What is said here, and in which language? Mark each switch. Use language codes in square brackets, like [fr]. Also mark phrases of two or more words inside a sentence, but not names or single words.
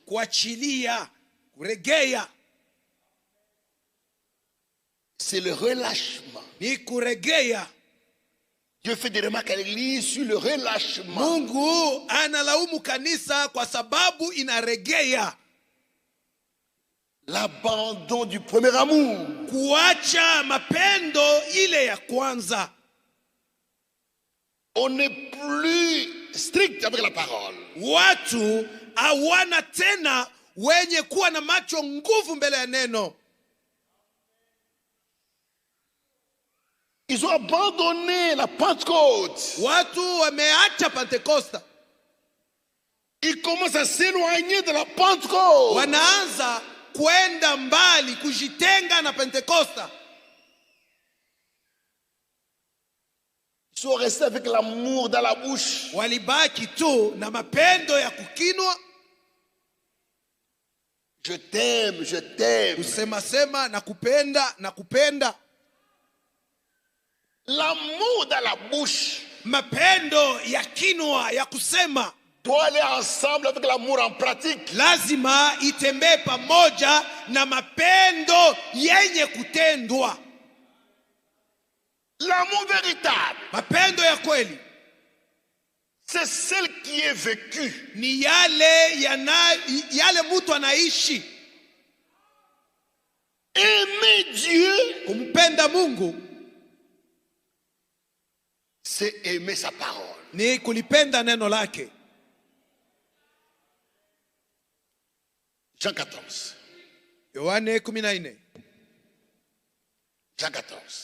[sw] kuachilia, kuregea. [fr] C'est le relâchement. [sw] Ni kuregea. [fr] Dieu fait des remarques à l'église sur le relâchement. [sw] Mungu analaumu kanisa kwa sababu inaregea. [fr] L'abandon du premier amour. [sw] Kuacha mapendo ile ya kwanza. [fr] On n'est plus strict avec la parole. [sw] Watu hawana tena wenye kuwa na macho nguvu mbele ya neno. [fr] Ils ont abandonné la Pentecôte. [sw] Watu wameacha Pentekosta. [fr] Ils commencent à s'éloigner de la Pentecôte. [sw] Wanaanza kwenda mbali, kujitenga na Pentekosta. [fr] Ils sont restés avec l'amour dans la bouche. [sw] Walibaki tu na mapendo ya kukinwa. [fr] Je t'aime, je t'aime. [sw] Kusema sema na kupenda na kupenda. [fr] L'amour dans la bouche, [sw] mapendo ya kinwa ya kusema, [fr] doit aller ensemble avec l'amour en pratique. [sw] lazima itembee pamoja na mapendo yenye kutendwa. [fr] L'amour véritable, [sw] mapendo ya kweli, [fr] c'est celle qui est vécue. [sw] ni yale mtu anaishi. [fr] Aimer Dieu, [sw] kumpenda Mungu, [fr] c'est aimer sa parole. [sw] ni kulipenda neno lake. [fr] Jean 14. [sw] Yohane 14. [fr] Jean 14.